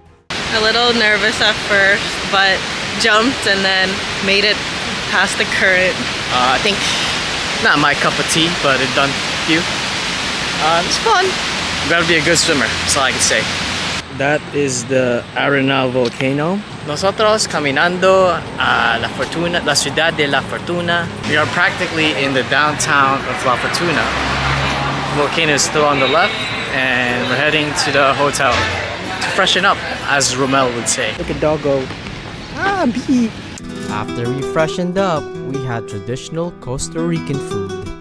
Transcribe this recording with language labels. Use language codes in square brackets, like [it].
[en] A little nervous at first, but jumped and then made it past the current. I think not my cup of tea, but it done you. It's fun. You gotta be a good swimmer. That's all I can say. That is the Arenal volcano. [es] Nosotros caminando a La Fortuna, la ciudad de La Fortuna. [en] We are practically in the downtown of La Fortuna. The volcano is still on the left, and we're heading to the hotel to freshen up, as Romel would say. Look at doggo. Ah, bee. After we freshened up, we had traditional Costa Rican food.